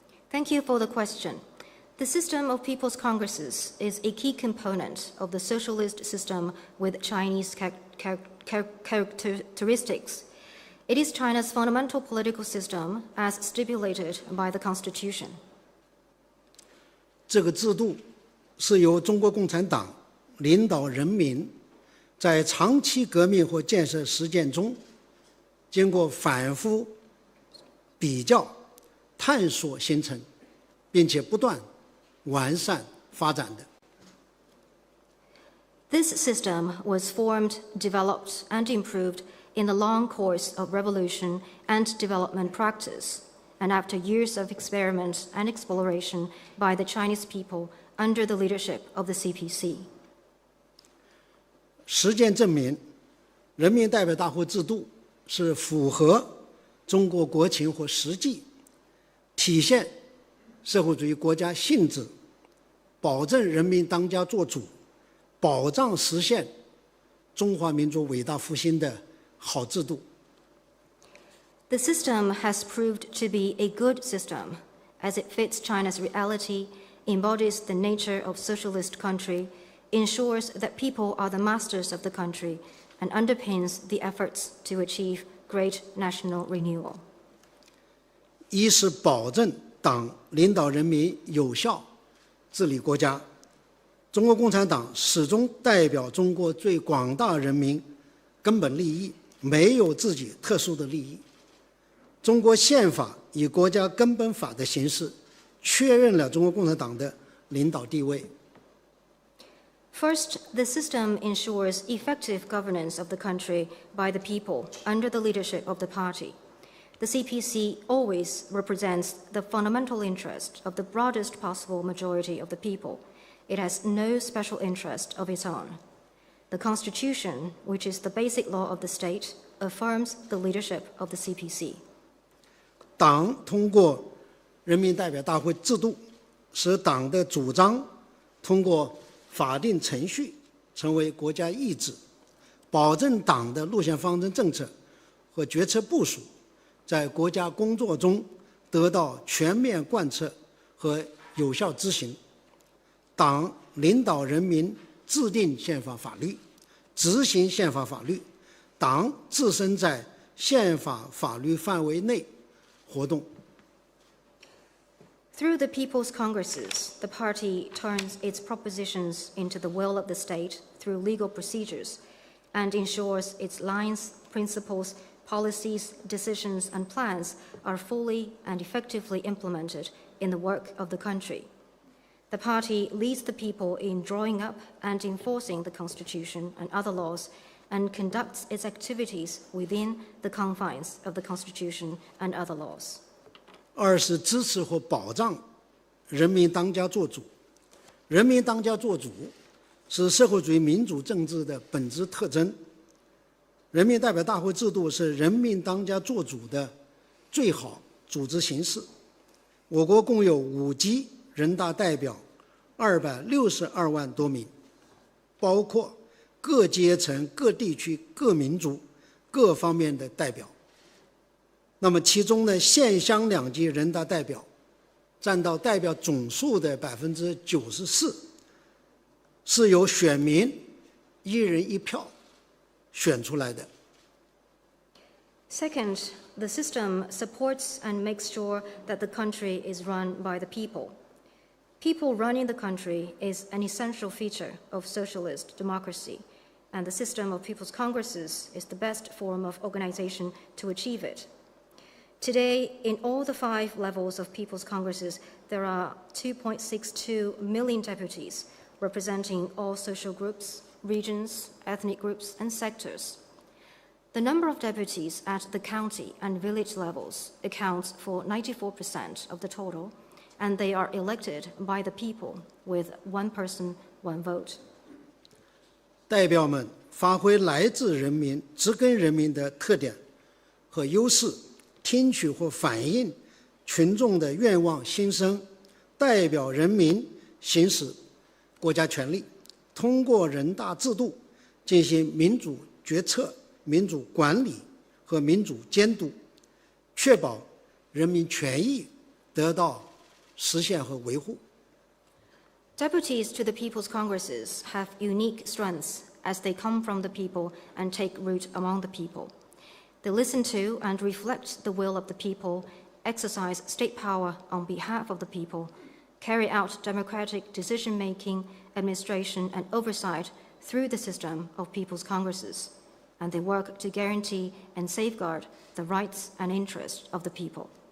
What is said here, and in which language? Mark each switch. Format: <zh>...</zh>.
<en>Thank you for the question. The system of people's congresses is a key component of the socialist system with Chinese characteristics. It is China's fundamental political system as stipulated by the Constitution.</en> <zh>这个制度是由中国共产党领导人民在长期革命和建设实践中，经过反复比较、探索形成，并且不断完善发展的。</zh> <en>This system was formed, developed, and improved in the long course of revolution and development practice, and after years of experiment and exploration by the Chinese people under the leadership of the CPC.</en> <zh>实践证明，人民代表大会制度是符合中国国情和实际，体现社会主义国家性质，保证人民当家作主，保障实现中华民族伟大复兴的好制度。</zh> <en>The system has proved to be a good system, as it fits China's reality, embodies the nature of socialist country, ensures that people are the masters of the country, and underpins the efforts to achieve great national renewal.</en> <zh>一是保证党领导人民有效治理国家，中国共产党始终代表中国最广大人民根本利益，没有自己特殊的利益。中国宪法以国家根本法的形式确认了中国共产党的领导地位。</zh> <en>First, the system ensures effective governance of the country by the people under the leadership of the party. The CPC always represents the fundamental interest of the broadest possible majority of the people. It has no special interest of its own. The Constitution, which is the basic law of the state, affirms the leadership of the CPC.</en> <zh>党通过人民代表大会制度，使党的主张通过法定程序成为国家意志，保证党的路线方针政策和决策部署在国家工作中得到全面贯彻和有效执行。党领导人民制定宪法法律，执行宪法法律，党自身在宪法法律范围内活动。</zh> <en>Through the People's Congresses, the party turns its propositions into the will of the state through legal procedures and ensures its lines, principles, policies, decisions, and plans are fully and effectively implemented in the work of the country. The party leads the people in drawing up and enforcing the Constitution and other laws and conducts its activities within the confines of the Constitution and other laws.</en> <zh>二是支持和保障人民当家作主。人民当家作主是社会主义民主政治的本质特征。人民代表大会制度是人民当家作主的最好组织形式。我国共有5级人大代表262万多名，包括各阶层、各地区、各民族、各方面的代表。那么其中的县乡两级人大代表占到代表总数的94%，是由选民一人一票选出来的。</zh> <en>Second, the system supports and makes sure that the country is run by the people. People running the country is an essential feature of socialist democracy, and the system of People's Congresses is the best form of organization to achieve it. Today, in all the 5 levels of People's Congresses, there are 2.62 million deputies representing all social groups, regions, ethnic groups, and sectors. The number of deputies at the county and village levels accounts for 94% of the total, and they are elected by the people with 1 person, 1 vote.</en> <zh>代表们发挥来自人民、植根人民的特点和优势，听取或反映群众的愿望心声，代表人民行使国家权力，通过人大制度进行民主决策、民主管理和民主监督，确保人民权益得到实现和维护。</zh> <en>Deputies to the People's Congresses have unique strengths as they come from the people and take root among the people. They listen to and reflect the will of the people, exercise state power on behalf of the people, carry out democratic decision-making, administration, and oversight through the system of People's Congresses, and they work to guarantee and safeguard the rights and interests of the people.</en>